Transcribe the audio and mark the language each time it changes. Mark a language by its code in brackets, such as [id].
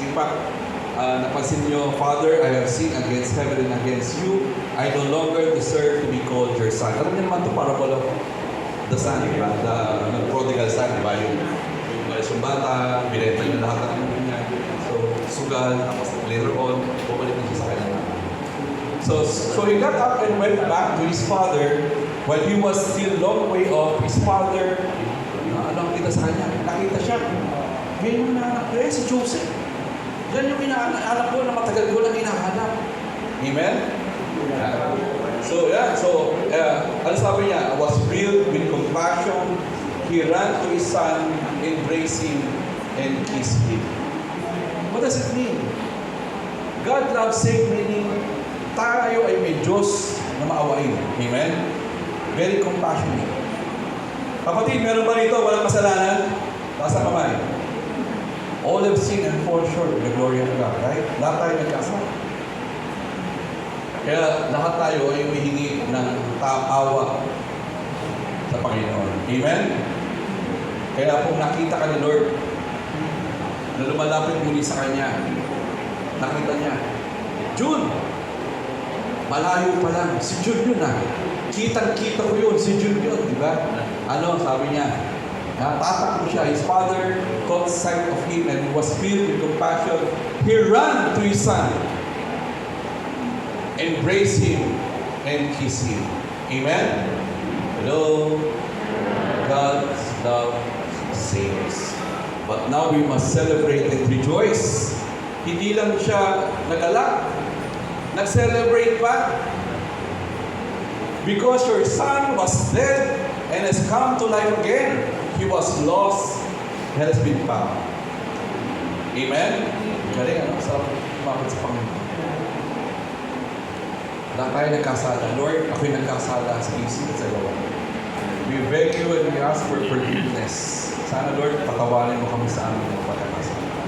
[en] In fact, [tl] napansin niyo, [en] Father, I have sinned against heaven and against you. I no longer deserve to be called your son. [tl] Alam niyo naman ito [en] parable of the son, [tl] di ba? [en] The prodigal son, [tl] di ba? Yung bata, binenta niya lahat ng ano niya. So, sugal, tapos later on, bumalik na siya sa kanya. [en] So he got up and went back to his father. While he was still long way off, his father, [tl] ano kita sa kanya? Nakita siya. Ngayon yung naanak ko, si Joseph. Yan yung inaanak ko na matagal ko lang hinahanap. Amen? So, ano sabi niya? [en] Was filled with compassion. He ran to his son, embraced him, and kissed him. What does it mean? God loves saved, meaning [tl] tayo ay may Diyos na maawain. [en] Amen? Very compassionate. [tl] Kapatid, meron ba rito walang kasalanan? Taas ang kamay. [en] All have sinned and fall short of the glory of God. Right? [tl] Lahat tayo nagkasala. Kaya lahat tayo ay humihingi ng awa sa Panginoon. Amen? Kaya kung nakita ka ni Lord na lumalapit muli sa Kanya, nakita niya, June! Malayo pa lang. Si June yun ah. Kitang-kita ko yun. Si June yun. Di ba? Ano? Sabi niya. Tatakbo siya. [en] His father caught sight of him and was filled with compassion. He ran to his son. Embraced him and kissed him. Amen? Hello? God's love saves. But now we must celebrate and rejoice. [tl] Hindi lang siya nagalak. Nag-celebrate pa. [en] Because your son was dead and has come to life again. He was lost and has been found. [tl] Amen? Galing, ano? Sarap kumapit sa Panginoon. Lahat tayo nagkasala. Lord, ako'y nagkasala sa isip at sa gawa. [en] We beg you and we ask for forgiveness. [tl] Sana, Lord, patawarin mo kami sa amin ng pagkakasala.